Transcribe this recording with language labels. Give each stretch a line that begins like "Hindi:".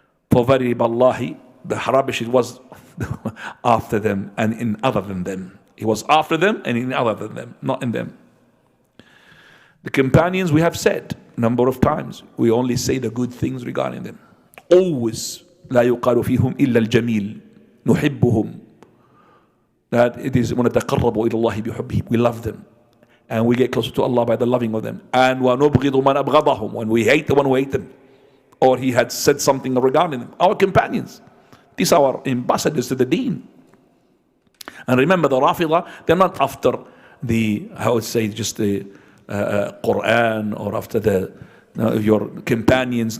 English: For very wallahi, the rubbish was after them and in other than them. He was after them and in other than them, not in them. The companions, we have said a number of times, we only say the good things regarding them.
Arabic: Always, لا يقال فيهم إلا الجميل نحبهم. That it is ونتقرب إلى الله بحبهم.
English: We love them. And we get closer to Allah by the loving of them. And
Arabic: وَنُبْغِضُ مَنْ أَبْغَضَهُم.
English: When we hate the one who hate them. or he had said something regarding them. Our companions, these are our ambassadors to the deen. And remember, the Rafidah, they're not after the, I would say, just the Quran, or after the your companions.